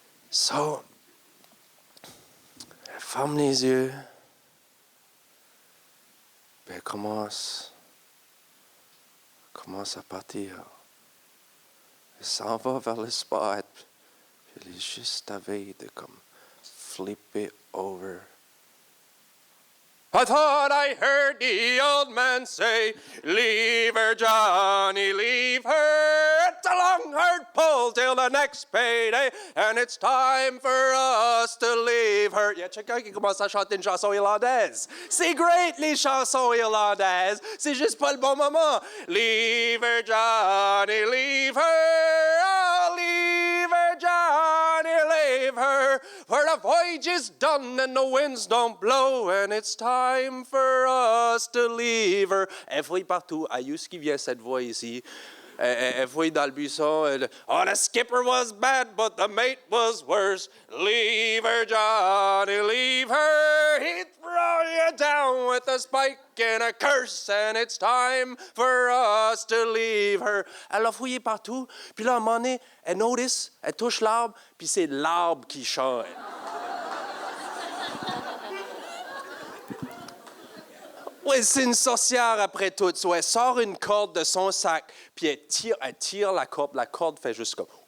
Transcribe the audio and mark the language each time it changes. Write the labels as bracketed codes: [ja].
[fr] So, elle ferme les yeux, puis elle commence à partir. Elle s'en va vers le spot. Elle est juste à veille de comme [en] flip it over. I thought I heard the old man say, leave her, Johnny, leave her. It's a long, hard pull till the next payday, and it's time for us to leave her. [fr] Il y a quelqu'un qui commence à chanter une chanson irlandaise. C'est great, les chansons irlandaises. C'est juste pas le bon moment. [en] Leave her, Johnny, leave her. Oh, leave her, Johnny, leave her. For the voyage is done and the winds don't blow, and it's time for us to leave her. [fr] Elle fouille partout. Ayus qui vient cette voix ici. Elle fouille dans le buisson. [en] Oh, the skipper was bad, but the mate was worse. Leave her, Johnny, leave her. He'd throw you down with a spike and a curse, and it's time for us to leave her. [fr] Elle a fouillé partout. Puis là, à un moment donné, elle notice, elle touche l'arbre, puis c'est l'arbre qui chante. Oui, c'est une sorcière après tout. So, elle sort une corde de son sac, puis elle tire la corde. La corde fait juste comme...